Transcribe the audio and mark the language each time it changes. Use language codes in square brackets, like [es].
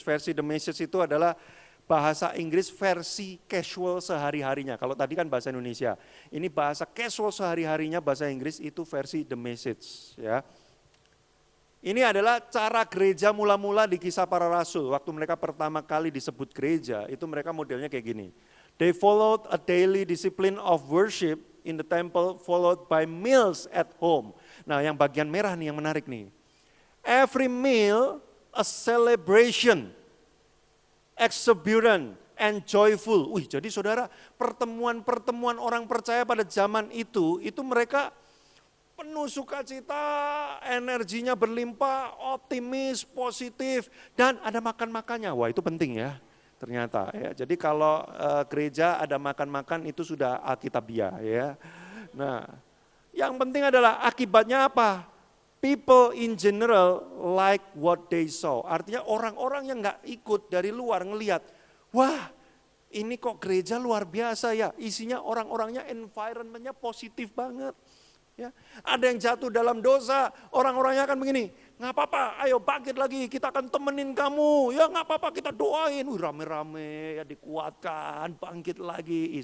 [id] Versi The Message itu adalah bahasa Inggris versi casual sehari-harinya. Kalau tadi kan bahasa Indonesia. Ini bahasa casual sehari-harinya bahasa Inggris itu versi The Message ya. Ini adalah cara gereja mula-mula di Kisah Para Rasul. Waktu mereka pertama kali disebut gereja, itu mereka modelnya kayak gini. [en] They followed a daily discipline of worship in the temple, followed by meals at home. [id] Nah, yang bagian merah nih yang menarik nih. [en] Every meal a celebration, exuberant, and joyful. [id] Jadi saudara, pertemuan-pertemuan orang percaya pada zaman itu mereka penuh sukacita, energinya berlimpah, optimis, positif, dan ada makan-makannya. Wah, itu penting ya, ternyata ya. Jadi kalau gereja ada makan-makan itu sudah alkitabiah ya. Nah, yang penting adalah akibatnya apa? [en] People in general like what they saw. [id] Artinya orang-orang yang nggak ikut dari luar ngelihat, wah ini kok gereja luar biasa ya, isinya orang-orangnya environment-nya positif banget. Ya, ada yang jatuh dalam dosa, orang-orangnya akan begini, nggak apa-apa, ayo bangkit lagi, kita akan temenin kamu, ya nggak apa-apa, kita doain, rame-rame, ya dikuatkan, bangkit lagi.